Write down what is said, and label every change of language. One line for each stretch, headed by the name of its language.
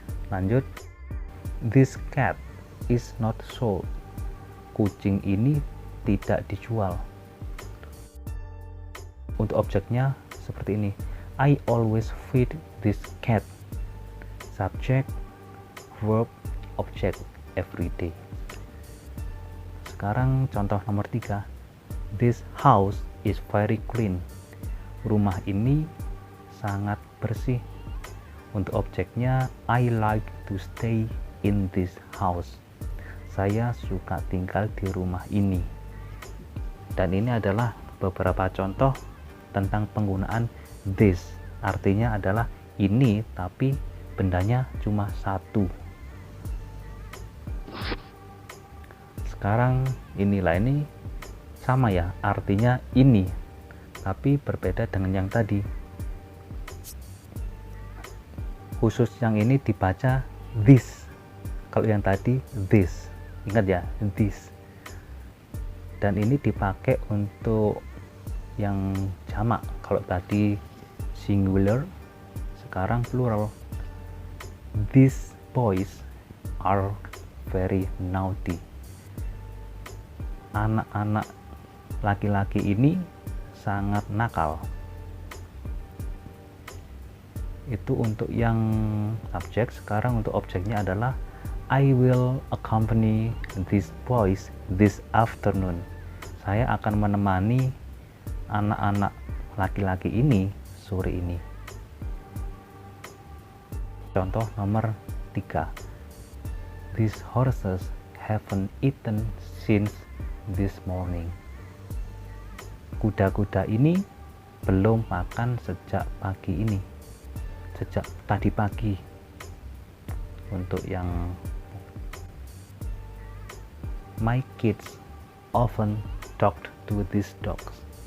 Indonesian: Lanjut,
English: this cat is not sold.
Indonesian: Kucing ini tidak dijual. Untuk objeknya seperti ini,
English: I always feed this cat. Subject, verb, object, everyday.
Indonesian: Sekarang contoh nomor 3.
English: This house is very clean.
Indonesian: Rumah ini sangat bersih. Untuk objeknya,
English: I like to stay in this house.
Indonesian: Saya suka tinggal di rumah ini. Dan ini adalah beberapa contoh tentang penggunaan this. Artinya adalah ini, tapi bendanya cuma satu. Sekarang inilah, ini sama ya, artinya ini, tapi berbeda dengan yang tadi. Khusus yang ini dibaca this, kalau yang tadi this. Ingat ya, this. Dan ini dipakai untuk yang jamak. Kalau tadi singular, sekarang plural.
English: These boys are very naughty.
Indonesian: Anak-anak laki-laki ini sangat nakal. Itu untuk yang subjek. Sekarang untuk objeknya adalah
English: I will accompany these boys this afternoon.
Indonesian: Saya akan menemani anak-anak laki-laki ini sore ini. Contoh nomor 3.
English: These horses haven't eaten since this morning.
Indonesian: Kuda-kuda ini belum makan sejak pagi ini. Sejak tadi pagi. Untuk yang
English: my kids often talked to these dogs.